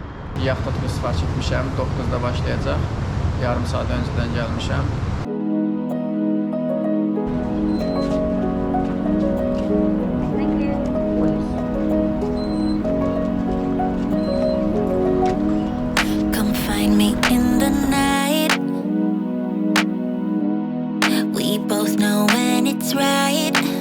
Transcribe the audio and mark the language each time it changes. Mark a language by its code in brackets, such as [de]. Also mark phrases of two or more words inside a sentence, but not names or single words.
[az] Yaxta tur sifariş etmişəm. 9-da başlayacaq. Yarım saat öncədən gəlmişəm. [en] Come find me in the night. We both know when it's right.